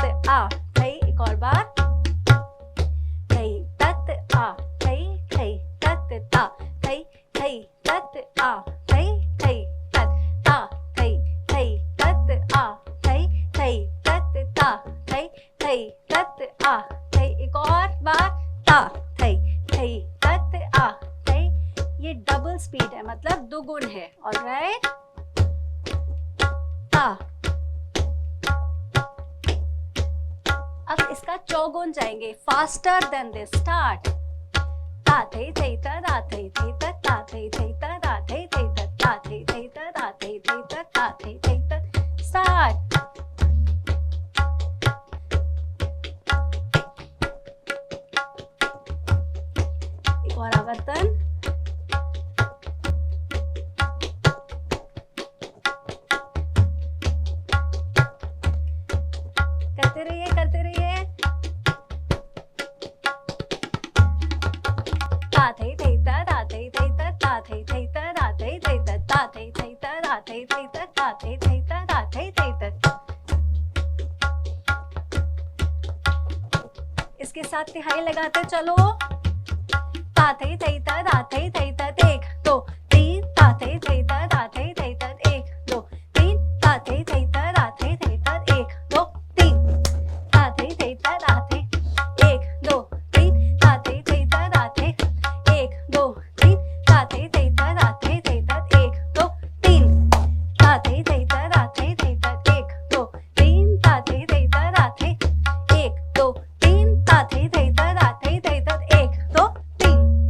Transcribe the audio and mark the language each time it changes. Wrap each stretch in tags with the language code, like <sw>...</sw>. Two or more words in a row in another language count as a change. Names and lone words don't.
<hi>आ थई, एक और बार थई तत आ थई थई तत ता थई थई तत आ थई थई तत ता थई थई तत आ थई थई तत ता थई थई तत आ थई, एक और बार ता थई थई तत आ थई। ये</hi> <en>double speed</en> <hi>है, मतलब दुगुन है। ऑलराइट, ता। अब इसका चौगुन जाएंगे,</hi> <en>faster than this.</en> <hi>स्टार्ट, ता थई थई तत आ थई थई तत ता थई थई तत आ थई थई तत ता थई थई तत आ थई थई तत ता थई थई तत। स्टार्ट, एक और आवर्तन। करते रहिए, करते रहिए। ता थई थई तत आ थई थई तत ता थई थई तत आ थई थई तत ता थई थई तत आ थई थई तत ता थई थई तत आ थई थई तत। इसके साथ तिहाई लगाते चलो। ता थई थई तत आ थई थई तत, एक दो तीन, ता थई थई तत आ थई थई तत, एक दो तीन, ता थई थई तत आ थई थई तत, एक दो तीन, ता थई थई तत आ थई, एक दो तीन, ता थई थई तत आ थई, एक दो तीन, ता थई थई तत आ थई थई तत, एक दो तीन, ता थई थई तत आ थई थई तत, एक दो तीन, ता थई थई तत आ थई, एक दो तीन, ता थई थई तत आ थई थई तत, एक दो तीन।</hi>